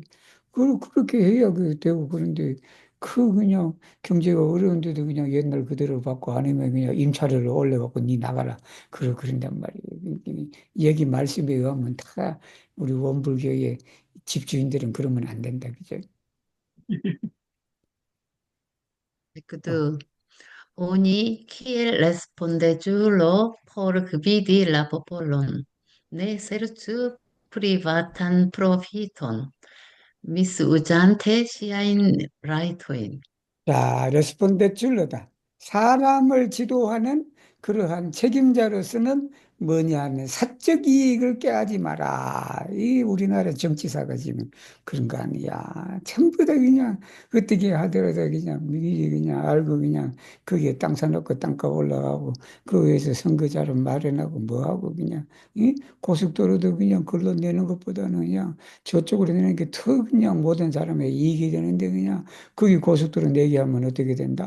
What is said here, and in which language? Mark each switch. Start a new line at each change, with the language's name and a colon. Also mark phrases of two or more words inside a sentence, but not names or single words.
Korean: 그렇게 해야 그 되고 그런데 그냥 경제가 어려운데도 그냥 옛날 그대로 받고 아니면 그냥 임차료를 올려갖고 니 나가라. 그런단 말이에요. 여기 말씀에 의하면 다 우리 원불교의 집주인들은 그러면 안 된다. 그죠? 어.
Esperanto: Ecco, oni kiel respondejulo por gvidi la popolon, ne serĉu privatan profiton, misuzante siajn rajtojn.
Korean: 자, 레스폰데 줄러다. 사람을 지도하는 그러한 책임자로서는 뭐냐 하면 사적 이익을 꾀하지 마라. 이 우리나라 정치사가 지금 그런 거 아니야. 전부 다 그냥 어떻게 하더라도 그냥 미리 그냥 알고 그냥 거기에 땅 사놓고 땅값 올라가고 거기에서 선거자료 마련하고 뭐하고 그냥 고속도로도 그냥 걸로 내는 것보다는 그냥 저쪽으로 내는 게 더 그냥 모든 사람의 이익이 되는데 그냥 거기 고속도로 내게 하면 어떻게 된다?